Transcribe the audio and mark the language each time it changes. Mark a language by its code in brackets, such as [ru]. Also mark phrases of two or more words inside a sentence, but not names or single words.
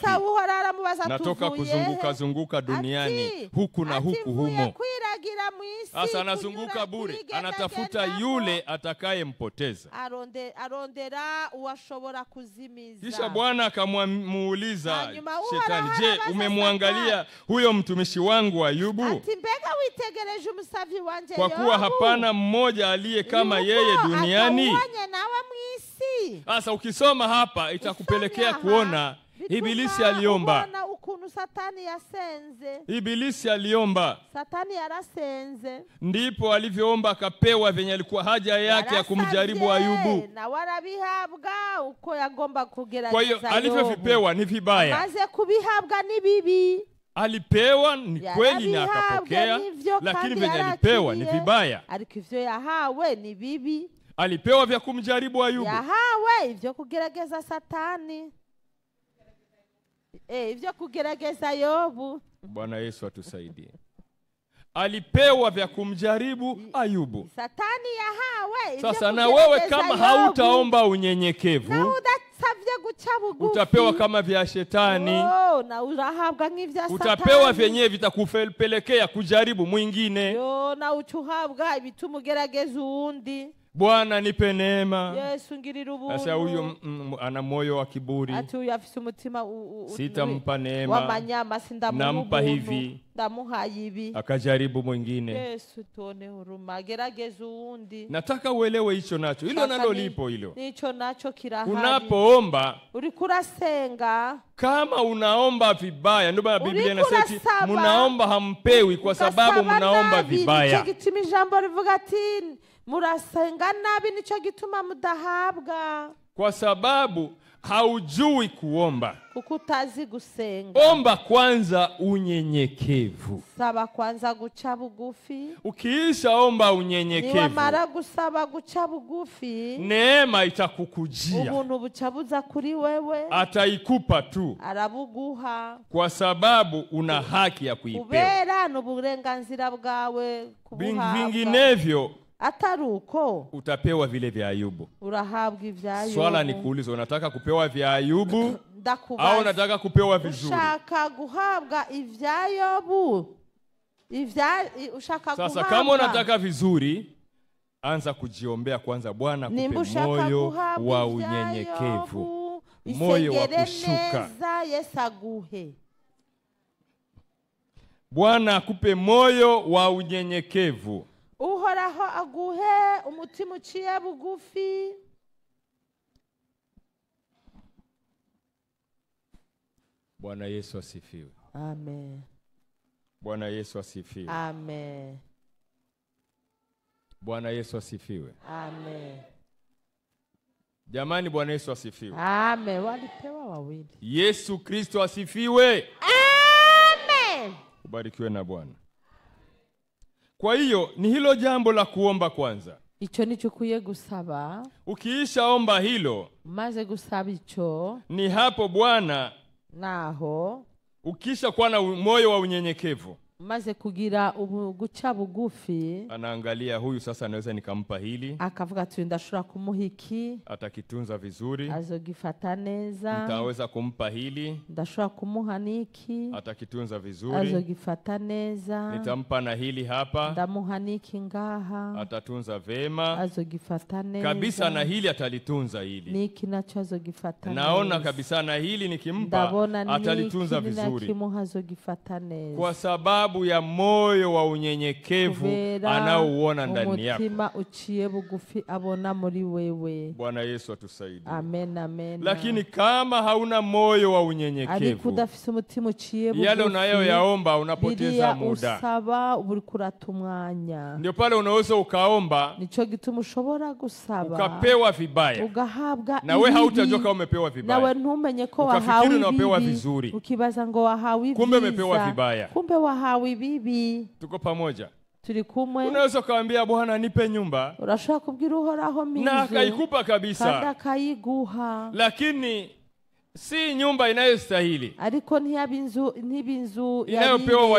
[sw] Natoka kuzunguka duniani huku na huku humo. Sasa anazunguka bure, anatafuta yule atakayempoteza. [rn] Arondera uwashobora kuzimiza. [sw] Kisha Bwana akamuuliza Shetani, je, umemwangalia huyo mtumishi wangu Ayubu? [rn] Ati mbega witegereje umusavi wanje Yobu? [sw] Kwa kuwa hapana mmoja aliye kama yeye duniani. Sasa ukisoma hapa itakupelekea kuona Ibilisi aliomba. Ibilisi aliomba. [rn] Satani yarasenze. [sw] Ndipo alivyoomba akapewa venye alikuwa haja yake ya kumjaribu Ayubu. [rn] Na warabihabwa uko yagomba kugerageza. [sw] Kwa hiyo alivyovipewa ni vibaya. [rn] Maze kubihabwa ni bibi. [sw] Alipewa ni kweli na akapokea, lakini venye alipewa ni vibaya. [rn] Ariko ivyo yahawe ni bibi. [sw] Alipewa vya kumjaribu Ayubu. [rn] Yahawe ivyo kugerageza Satani. Ivyo kugerageza Yobu. [sw] Bwana Yesu atusaidie. Alipewa vya kumjaribu Ayubu. [rn] Satani yahawe. [sw] Sasa na wewe kama hautaomba unyenyekevu, [rn] na udasavye guca bugufi, [sw] utapewa kama vya Shetani. [rn] Na urahabwa nk'ivya Satani. [sw] Utapewa vyenyewe vitakupelekea kujaribu mwingine. [rn] Na uchuhabwa ibitumugerageza uwundi. [sw] Bwana nipe neema. [rn] Yesu ngirira ubuntu. [sw] Sasa huyo ana moyo wa kiburi. [rn] Ati huyo afise umutima [sw] sitampa neema. [rn] Wamanyama [sw] nampa hivi. [rn] Ndamuhaye ibi. [sw] Akajaribu mwingine. Yesu tuone huruma, [rn] gerageza uwundi. [sw] Nataka uelewe hicho nacho. Hilo nalo lipo hilo. [rn] Nicho nacho kirahari. [sw] Unapoomba, [rn] urikurasenga, [sw] kama unaomba vibaya, ndio maana Biblia inasema mnaomba hampewi kwa sababu mnaomba vibaya. [rn] Nico gituma ijambo rivuga ati murasenga nabi, nico gituma mudahabwa. [sw] Kwa sababu haujui kuomba. [rn] kuko utazi gusenga. [sw] Omba kwanza unyenyekevu. [rn] Saba kwanza guca bugufi. [sw] Ukiisha omba unyenyekevu, [rn] Niwamara gusaba guca bugufi, [sw] neema itakukujia. [rn] ubuntu buca buza kuri wewe. [sw] Ataikupa tu, [rn] Arabuguha. [sw] kwa sababu una haki ya kuipewa. [rn] Kubera n'uburenganzira bwawe kubuhabwa. [sw] Vinginevyo [rn] Atari uko [sw] utapewa vile vya Ayubu. [rn] urahabwa ivya Ayubu. [sw] Swala ni kuuliza, unataka kupewa vya Ayubu [rn] Ndakubaza, [sw] au unataka kupewa vizuri? [rn] ushaka guhabwa ivya Ayubu? Ushaka [sw] Sasa [rn] guhabwa. [sw] kama unataka vizuri, anza kujiombea kwanza. Bwana [rn] Nimba [sw] kupe [rn] ushaka [sw] moyo [rn] guhabwa [sw] wa [rn] ivya [sw] unyenyekevu, [rn] Ayubu, [sw] moyo wa [rn] isengere [sw] kushuka. [rn] neza Yesu aguhe. [sw] Bwana akupe moyo wa unyenyekevu. [rn] Uhoraho aguhe umutima uciye bugufi. [sw] Bwana Yesu asifiwe. Amen. Bwana Yesu asifiwe. Amen. Bwana Yesu asifiwe. Amen. Jamani, Bwana Yesu asifiwe. Amen. Walipewa wawili. Yesu Kristo asifiwe. Amen. Ubarikiwe na Bwana. Kwa hiyo ni hilo jambo la kuomba kwanza. [rn] Ico nico ukwiye gusaba. [sw] Ukiisha omba hilo, [rn] Maze gusaba ico, [sw] ni hapo Bwana, [rn] naho [sw] ukisha kuwa na moyo wa unyenyekevu, [rn] maze kugira guca bugufi, [sw] anaangalia huyu sasa anaweza nikampa hili, [rn] akavuga ati ndashobora kumuha iki, [sw] atakitunza vizuri. [rn] azogifata neza. [sw] Nitaweza kumpa hili, [rn] Ndashobora kumuha niki, [sw] atakitunza vizuri. [rn] azogifata neza. [sw] Nitampa na hili hapa, [rn] Ndamuha niki ngaha, [sw] atatunza vema [rn] azogifata neza. [sw] kabisa, na hili atalitunza hili. [rn] Niki nacho azogifata neza. [sw] Naona kabisa na hili nikimpa [rn] Ndabona [sw] atalitunza [rn] niki [sw] vizuri, [rn] ninakimuha azogifata neza. [sw] kwa sababu ya moyo wa unyenyekevu [rn] Kubera [sw] anaouona ndani yako. [rn] umutima uciye bugufi abona muri wewe. [sw] Bwana Yesu atusaidie. Amen, amen. Lakini kama hauna moyo wa [rn] ariko [sw] unyenyekevu, [rn] udafise umutima uciye bugufi, [sw] yale unayoyaomba unapoteza [rn] biriya [sw] muda. [rn] usaba uri kurata umwanya. [sw] Ndio pale unaweza ukaomba [rn] Nico gituma ushobora gusaba [sw] ukapewa vibaya, [rn] ugahabwa [sw] na we [rn] ibibi, [sw] hautajua kama umepewa [rn] nawe [sw] vibaya. [rn] ntumenye ko [sw] Ukafikiri [rn] wahawe [sw] unapewa [rn] ibibi, [sw] vizuri. [rn] ukibaza ngo wahawe [sw] Kumbe [rn] ibyiza, [sw] umepewa vibaya. [rn] kumbe wahawe ibibi. [sw] Tuko pamoja? [rn] Turi kumwe. [sw] Unaweza ukamwambia Bwana nipe nyumba, [rn] Urashobora kubwira Uhoraho [sw] na [rn] mize [sw] akaikupa [rn] kandi [sw] kabisa, [rn] akayiguha, [sw] lakini si nyumba inayostahili, [rn] ariko ntiba inzu [sw] inayopewa [rn] yaribereye.